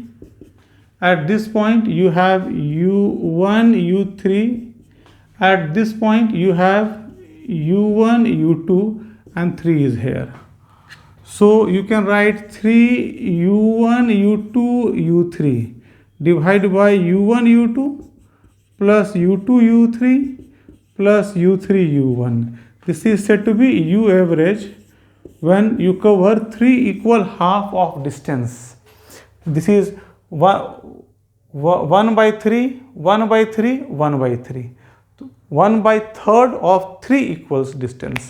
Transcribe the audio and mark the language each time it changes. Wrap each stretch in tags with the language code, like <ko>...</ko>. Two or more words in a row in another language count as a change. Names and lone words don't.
<en>At this point you have u1, u3. At this point you have u1, u2, and 3 is here. So you can write 3 u1, u2, u3 divided by u1, u2 plus u2, u3 plus u3, u1. This is said to be u average when you cover 3 equal half of distance. This is 1 by 3, 1 by 3, 1 by 3. 1 by third of 3 equals distance.</en>